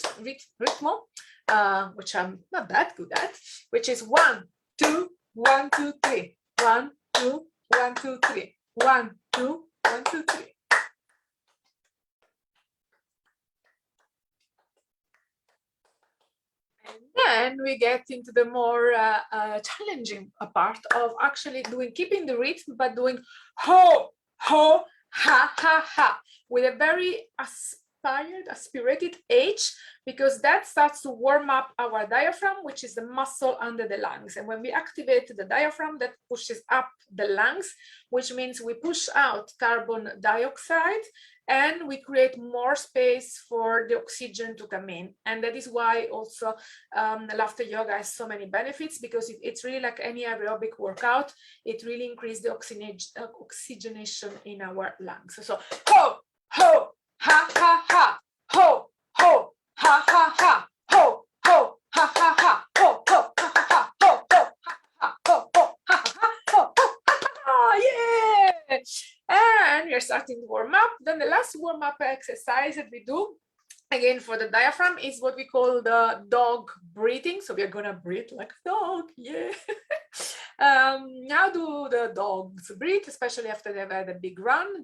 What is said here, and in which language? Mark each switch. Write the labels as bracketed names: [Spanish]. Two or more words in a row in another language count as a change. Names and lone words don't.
[English] Rhythm, which I'm not that good at, which is 1, 2, 1, 2, 3, 1, 2, 1, 2, 3. 1, 2, 1, 2, 3. And then we get into the more challenging part of actually keeping the rhythm, but doing ho, ho, ha, ha, ha, with a very aspirated H, because that starts to warm up our diaphragm, which is the muscle under the lungs. And when we activate the diaphragm, that pushes up the lungs, which means we push out carbon dioxide and we create more space for the oxygen to come in. And that is why also laughter yoga has so many benefits, because it's really like any aerobic workout. It really increases the oxygenation in our lungs. So ho, ho, ha, ha, ha, ho, ho, ha, ha, ha, ho, ho, ha, ha, ha, ho, ho, ha, ha, ha, ho, ho, ha, ha, ho, ho, ha, ha, ho, ho, ha, yeah! And we're starting to warm up. Then the last warm-up exercise that we do, again for the diaphragm, is what we call the dog breathing. So we're gonna breathe like a dog, yeah. How do the dogs breathe, especially after they've had a big run?